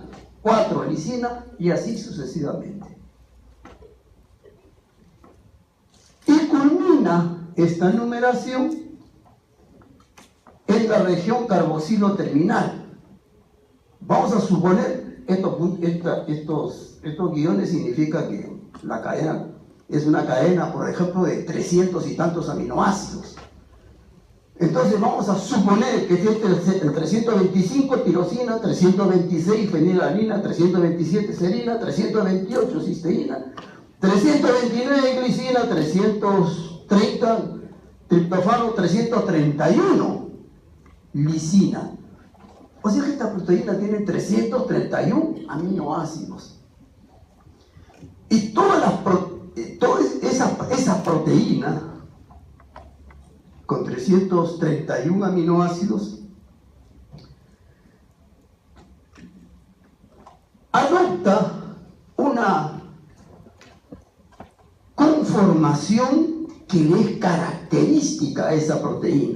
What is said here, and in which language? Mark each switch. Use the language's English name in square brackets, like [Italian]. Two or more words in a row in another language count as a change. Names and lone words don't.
[Spanish] 4, lisina, y así sucesivamente. Y culmina esta numeración en la región carboxilo terminal. Vamos a suponer, estos guiones significan que la cadena es una cadena, por ejemplo, de 300 y tantos aminoácidos. Entonces vamos a suponer que este es el 325 tirosina, 326 fenilalanina, 327 serina, 328 cisteína, 329 glicina, 330 triptofano, 331 lisina. O sea que esta proteína tiene 331 aminoácidos. Y toda esa proteína con 331 aminoácidos adopta una conformación que le es característica a esa proteína.